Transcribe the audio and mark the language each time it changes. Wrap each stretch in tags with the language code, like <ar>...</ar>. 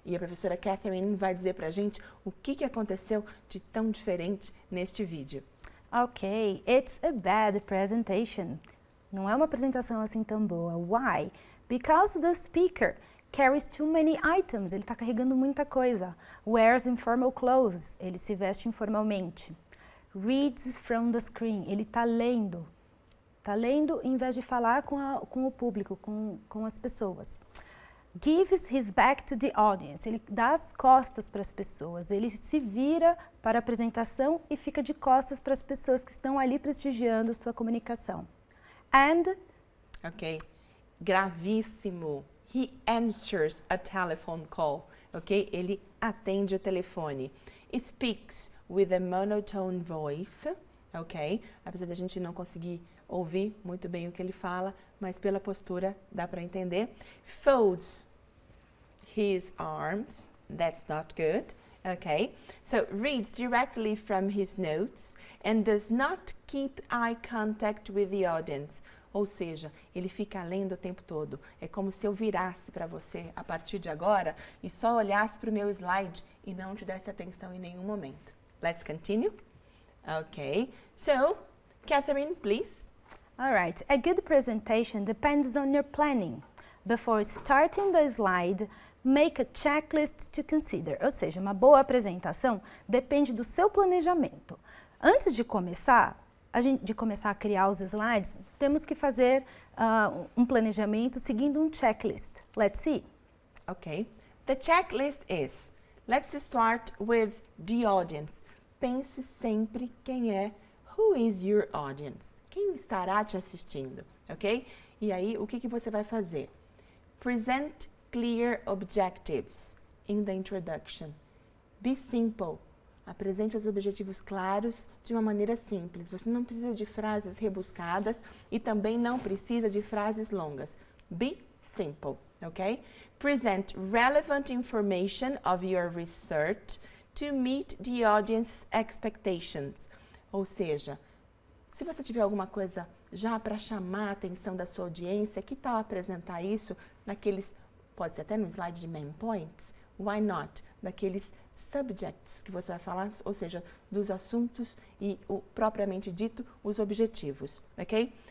<pt>E a professora Catherine vai dizer pra gente o que aconteceu de tão diferente neste vídeo.</pt> <en>Ok, it's a bad presentation.</en> <pt>Não é uma apresentação assim tão boa.</pt> <en>Why? Because the speaker carries too many items.</en> <pt>Ele está carregando muita coisa.</pt> <en>Wears informal clothes.</en> <pt>Ele se veste informalmente.</pt> <en>Reads from the screen.</en> <pt>Ele está lendo. Está lendo em vez de falar com o público, com as pessoas.</pt> <en>Gives his back to the audience.</en> <pt>Ele dá as costas para as pessoas. Ele se vira para a apresentação e fica de costas para as pessoas que estão ali prestigiando sua comunicação.</pt> <en>And... Ok, gravíssimo. He answers a telephone call. Ok,</en> <pt>ele atende o telefone.</pt> <en>speaks with a monotone voice, ok?</en> <pt>Apesar da gente não conseguir ouvir muito bem o que ele fala, mas pela postura dá para entender.</pt> <en>Folds his arms, that's not good, okay? So reads directly from his notes and does not keep eye contact with the audience.</en> <pt>Ou seja, ele fica lendo o tempo todo. É como se eu virasse para você a partir de agora e só olhasse para o meu slide e não te desse atenção em nenhum momento.</pt> <en>Let's continue. Okay, so Catherine, please. All right, a good presentation depends on your planning. Before starting the slide, make a checklist to consider.</en> <pt>Ou seja, uma boa apresentação depende do seu planejamento. Antes de começar a criar os slides, temos que fazer um planejamento seguindo um checklist.</pt> <en>Let's see. Okay, the checklist is, let's start with the audience.</en> <pt>Pense sempre quem é,</pt> <en>who is your audience?</en> <pt>Quem estará te assistindo, ok? E aí, o que você vai fazer?</pt> <en>Present clear objectives in the introduction. Be simple.</en> <pt>Apresente os objetivos claros de uma maneira simples. Você não precisa de frases rebuscadas e também não precisa de frases longas.</pt> <en>Be simple, ok? Present relevant information of your research to meet the audience's expectations.</en> <pt>Ou seja, se você tiver alguma coisa já para chamar a atenção da sua audiência, que tal apresentar isso naqueles, pode ser até no slide de main points,</pt> <en>why not?</en> <pt>Daqueles subjects que você vai falar, ou seja, dos assuntos e, propriamente dito, os objetivos, ok?</pt>